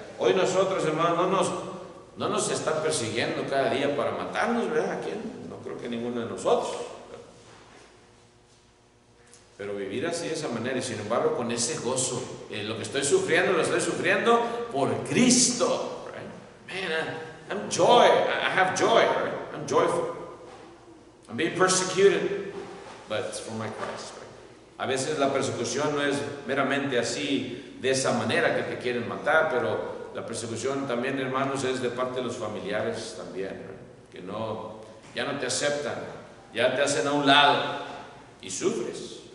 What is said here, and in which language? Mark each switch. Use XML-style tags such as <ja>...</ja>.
<es>Hoy nosotros, hermanos, no nos están persiguiendo cada día para matarnos, ¿verdad? ¿A quién? No creo que ninguno de nosotros. Pero vivir así de esa manera y sin embargo con ese gozo, lo que estoy sufriendo, lo estoy sufriendo por Cristo, right?</es> <en>Man, I'm joy, I have joy, right? I'm joyful. I'm being persecuted, but it's for my Christ, right?</en> <es>A veces la persecución no es meramente así, de esa manera que te quieren matar, pero la persecución también, hermanos, es de parte de los familiares también, right? Que ya no te aceptan, ya te hacen a un lado y sufres.</es>